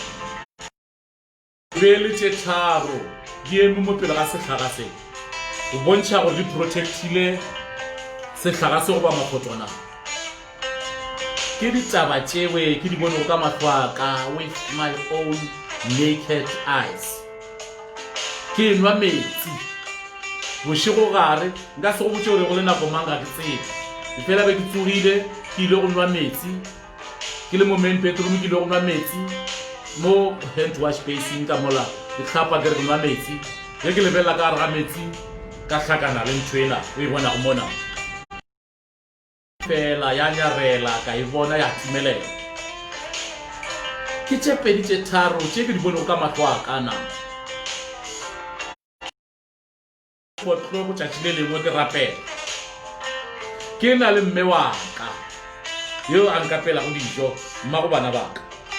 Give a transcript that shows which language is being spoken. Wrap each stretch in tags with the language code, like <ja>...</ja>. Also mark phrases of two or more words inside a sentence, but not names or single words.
<nso>beele tše tharo di eme mopele ga sehlaga se go bontšha gore di protectile sehlaga se goba mafotwana ke ditaba tšewe ke di bonego ka mahlo aka</nso> <en>with my own naked eyes</en> <nso>ke nwa metsi bošego gare nka se go botse gore go le nako manga ke tsebe efela be ke tsogile ke ile go nwa metsi ke le mo</nso> <en>main bedroom</en> <nso>ke ile go nwa metsi mo</nso> <en>hand wash basin</en> <nso>ka mola ke tlhapa ke re ke nwa metsi ge ke lebella ka ga metsi ka hlakana le ntwela o e bona go mona fela ya nyarela ka e bona ya timelela ke tše pedi tše tharo tše ke di bone ka mahlo a kana go tšatši le lengwe ke rapela ke na le mme wa ka yo a nkapela go dijo mma go bana ba ka</nso>